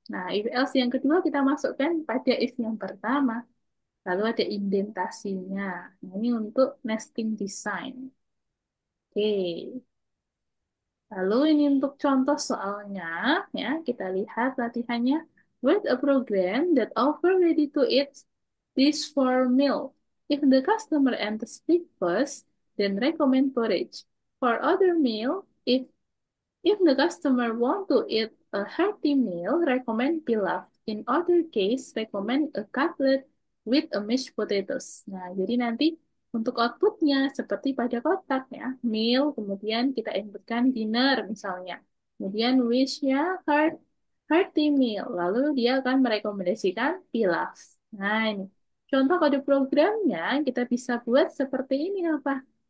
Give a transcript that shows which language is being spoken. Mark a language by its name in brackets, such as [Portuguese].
[Indonesian] Nah, if else yang kedua kita masukkan pada if yang pertama. Lalu ada indentasinya. Nah, ini untuk nesting design. Oke. Lalu ini untuk contoh soalnya, ya kita lihat latihannya. [English] Write a program that offer ready to eat dish for meal. If the customer enters breakfast, then recommend porridge. For other meal, if the customer want to eat a hearty meal, recommend pilaf. In other case, recommend a cutlet with a mashed potatoes. [Indonesian] Nah, jadi nanti untuk outputnya seperti pada kotak ya, meal, kemudian kita inputkan dinner misalnya. Kemudian wish-nya hearty meal, lalu dia akan merekomendasikan pilaf. Nah, ini contoh kode programnya kita bisa buat seperti ini apa?